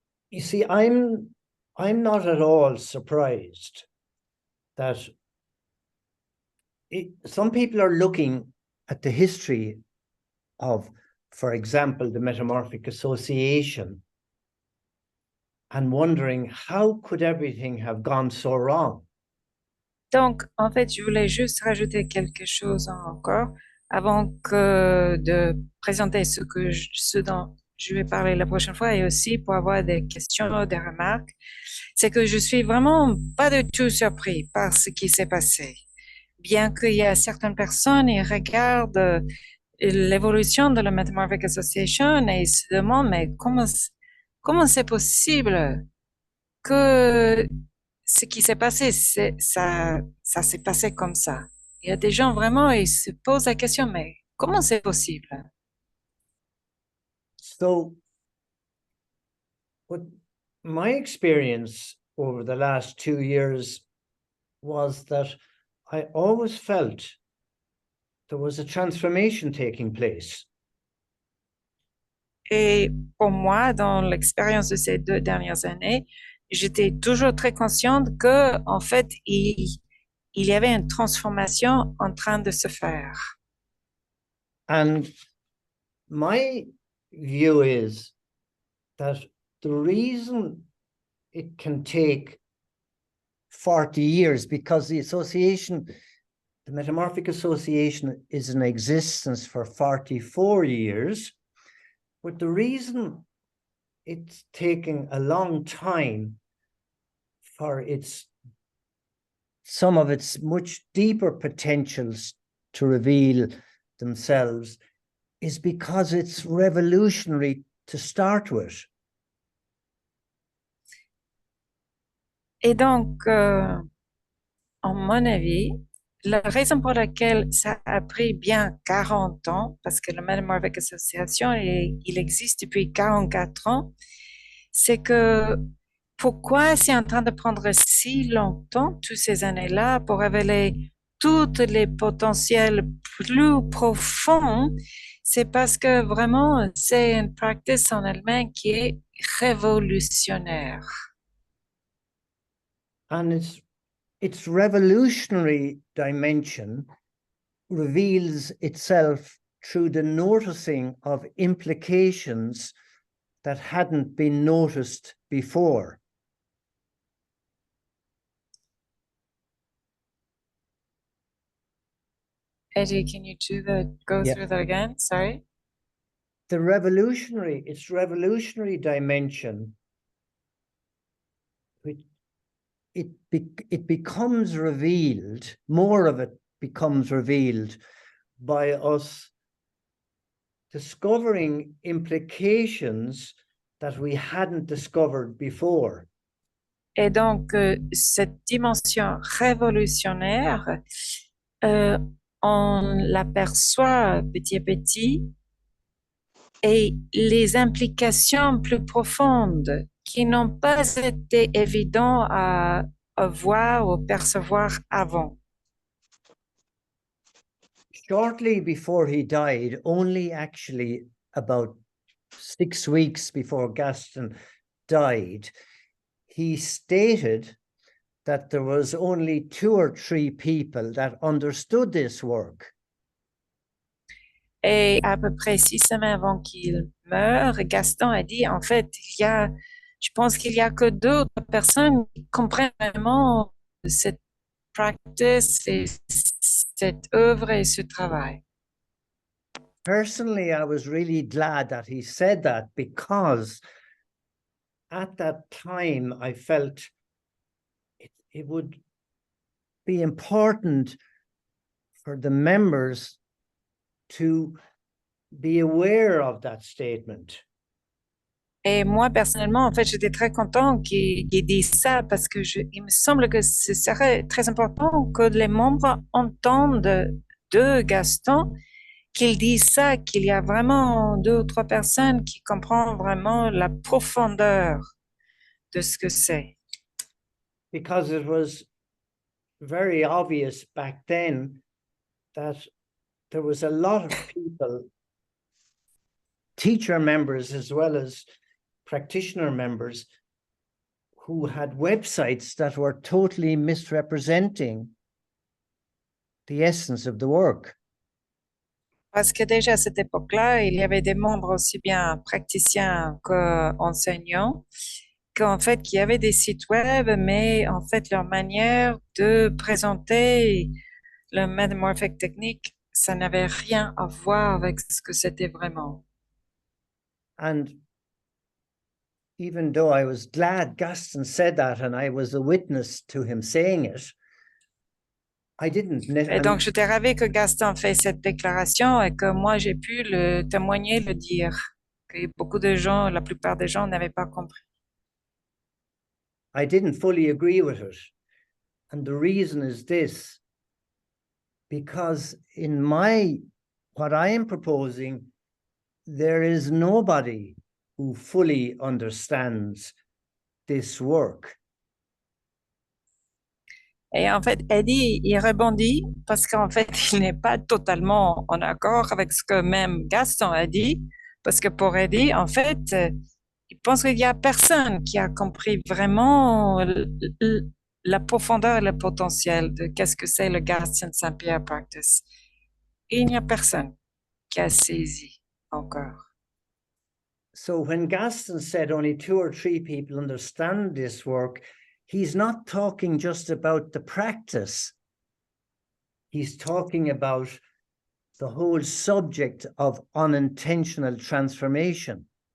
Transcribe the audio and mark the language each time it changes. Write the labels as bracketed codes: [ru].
[en] You see, I'm not at all surprised that some people are looking at the history of, for example, the metamorphic association and wondering how could everything have gone so wrong. [fr] Donc, en fait, je voulais juste rajouter quelque chose encore avant de présenter ce dont je vais parler la prochaine fois et aussi pour avoir des questions, des remarques. C'est que je suis vraiment pas du tout surpris par ce qui s'est passé. Bien qu'il y a certaines personnes qui regardent l'évolution de la Metamorphic Association et ils se demandent, mais comment c'est possible que ce qui s'est passé, ça s'est passé comme ça? Il y a des gens vraiment, ils se posent la question, mais comment c'est possible? [en] So, what my experience over the last 2 years was that I always felt there was a transformation taking place. [fr] Et pour moi, dans l'expérience de ces 2 dernières années, j'étais toujours très consciente que, en fait, il y avait une transformation en train de se faire. [en] And my view is that the reason it can take 40 years, because the association, the metamorphic association, is in existence for 44 years, but the reason it's taking a long time for some of its much deeper potentials to reveal themselves is because it's revolutionary to start with. [fr] Et donc, en mon avis, la raison pour laquelle ça a pris bien 40 ans, parce que le Metamorphic Association, il existe depuis 44 ans, c'est que pourquoi c'est en train de prendre si longtemps, toutes ces années-là, pour révéler tous les potentiels plus profonds, c'est parce que vraiment, c'est une pratique en elle-même qui est révolutionnaire. [en] And its revolutionary dimension reveals itself through the noticing of implications that hadn't been noticed before. Eddie, can you go Yeah. through that again? Sorry. Its revolutionary dimension, it becomes revealed, more of it becomes revealed by us discovering implications that we hadn't discovered before. [fr] Et donc, cette dimension révolutionnaire, on l'aperçoit petit à petit, et les implications plus profondes qui n'ont pas été évidentes à voir ou percevoir avant. [en] Shortly before he died, only actually about 6 weeks before Gaston died, he stated that there was only 2 or 3 people that understood this work. [fr] Et à peu près 6 semaines avant qu'il meure, Gaston a dit, en fait, je pense qu'il y a que 2 personnes qui comprennent vraiment cette practice et cette œuvre et ce travail. [en] Personally, I was really glad that he said that, because at that time I felt it would be important for the members to be aware of that statement. [fr] Et moi, personnellement, en fait, j'étais très content qu'il dise ça parce que il me semble que ce serait très important que les membres entendent de Gaston qu'il dise ça, qu'il y a vraiment 2 ou 3 personnes qui comprennent vraiment la profondeur de ce que c'est. [en] Because it was very obvious back then that there was a lot of people, teacher members as well as practitioner members, who had websites that were totally misrepresenting the essence of the work. [fr] Parce que déjà à cette époque-là, il y avait des membres aussi bien praticiens qu'enseignants, qu'en fait, qui avaient des sites web, mais en fait, leur manière de présenter le metamorphic technique, ça n'avait rien à voir avec ce que c'était vraiment. [en] And even though I was glad Gaston said that and I was a witness to him saying it, I didn't. [fr] Et donc, j'étais ravie que Gaston fait cette déclaration et que moi, j'ai pu le témoigner, le dire. Que beaucoup de gens, la plupart des gens n'avaient pas compris. [en] I didn't fully agree with it. And the reason is this, because in what I am proposing, there is nobody who fully understands this work. [fr] Et en fait, Eddie, il rebondit parce qu'en fait, il n'est pas totalement en accord avec ce que même Gaston a dit, parce que pour Eddie, en fait, il pense qu'il n'y a personne qui a compris vraiment la profondeur et le potentiel de qu'est-ce que c'est le Gaston Saint Practice. Et il n'y a personne qui a saisi encore. [en] So when Gaston said only 2 or 3 people understand this work, he's not talking just about the practice. He's talking about the whole subject of unintentional transformation.